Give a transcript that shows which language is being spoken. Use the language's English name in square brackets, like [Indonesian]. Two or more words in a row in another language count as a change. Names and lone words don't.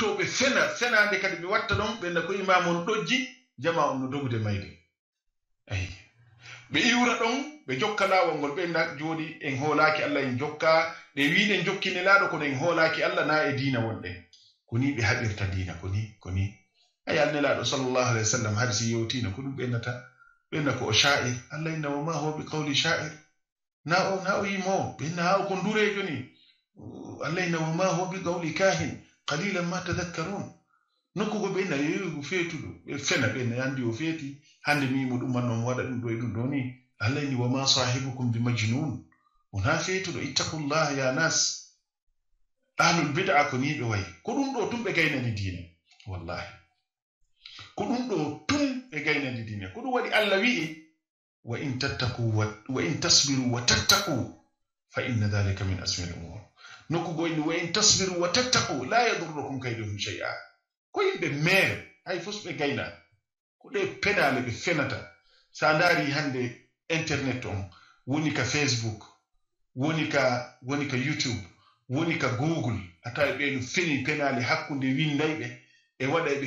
[Fula] ɓe fenade kadi ɓe watta ɗon ɓenna ko imamon ɗojji jama on no dogude mayde ayi ɓe iwra ɗon ɓe jokka lawol ngol ɓenna jooɗi en hoolaki Allah en jokka ɗe wiɗen jokkine laaɗo kono en hoolaki Allah na e diina wonɗen koni ɓe haɓirta diina koni ay alnelaɗo [Arabic] صلى الله عليه وسلم [Fula] har si yewtina ko ɗum ɓenna ko o sha'ir Allah [Arabic] إن وما هو بقول شاعر [Fula] na o yimo ɓenna ha o ko ndurejo ni Allah [Arabic] إن وما هو بقول كاهن قليلا ما تذكرون [Fula] nokkugo ɓenna yeyogo feetuɗo ɓe fena ɓenna andi o feeti hande mimo ɗum man noon waɗa ɗum ɗo e ɗum ɗo ni Allah [Arabic] إن وما صاحبكم بمجنون [Fula] wona feetuɗo [Arabic] اتقوا الله يا ناس أهل البدعة [Fula] ko ni ɓe wayi ko ɗum ɗo tum ɓe gaynani diine wallahi ko ɗum ɗo tum ɓe gaynani diine ko ɗum waɗi Allah wi'i [Arabic] وإن تصبروا وتتقوا فإن ذلك من عزم [Fula] al-umur nokku goyni [Arabic] وإن تصبروا وتتقوا لا يضركم كيدهم شيئا [Fula] ko yimɓe mere hay fos ɓe gayna ko ɗe penale ɓe fenata sa ndaari hande internet on woni ka Facebook woni ka YouTube woni ka Google atawi ɓe no feni penale hakkunde windayɓe e waɗayɓe